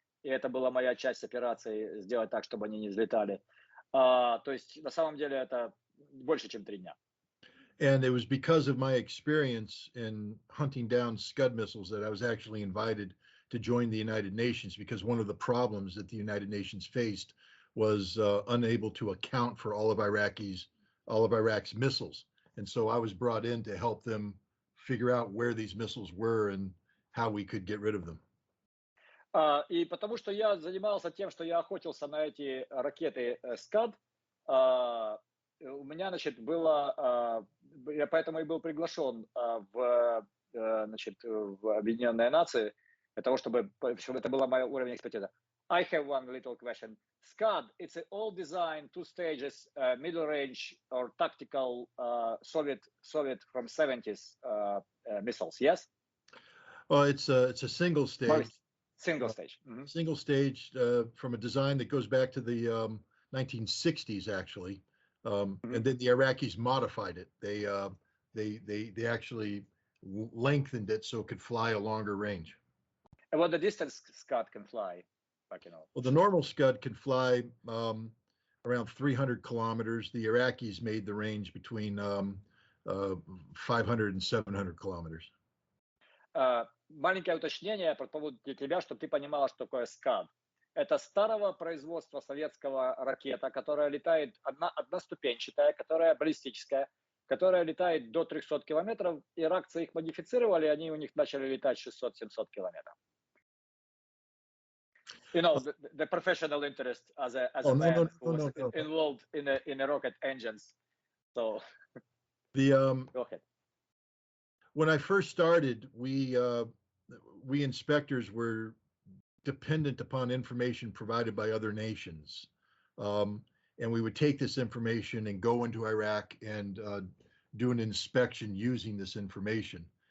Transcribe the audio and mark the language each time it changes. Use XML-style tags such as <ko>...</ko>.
<ru>И это была моя часть операции, сделать так, чтобы они не взлетали. То есть на самом деле это больше, чем 3 дня.</ru> <en>And it was because of my experience in hunting down Scud missiles that I was actually invited to join the United Nations, because one of the problems that the United Nations faced was unable to account for all of Iraq's missiles. And so I was brought in to help them figure out where these missiles were and how we could get rid of them.</en> <ru>И потому что я занимался тем, что я охотился на эти ракеты Scud, у меня, значит, я поэтому и был приглашен в Объединенные Нации, для того, чтобы это была моя уровень экспертизы.</ru> <en>I have one little question. Scud, it's an old design, 2 stages, middle range or tactical Soviet from 70s missiles, yes? Well, it's a single stage. Single stage. Mm-hmm. Single stage from a design that goes back to the 1960s, actually. And then the Iraqis modified it. They actually lengthened it so it could fly a longer range. And what the distance Scud can fly? Well, the normal Scud can fly around 300 kilometers. The Iraqis made the range between 500 and 700 kilometers.</en> <ru>Маленькое уточнение по поводу для тебя, чтобы ты понимала, что такое Scud. Это старого производства советского ракета, которая летает одноступенчатая, которая баллистическая, которая летает до 300 километров. Иракцы их модифицировали, они у них начали летать 600-700 километров.</ru> <en>You know, the professional interest as a man who was involved in a rocket engines. So the go ahead. When I first started, we inspectors were dependent upon information provided by other nations, and we would take this information and go into Iraq and do an inspection using this information.</en>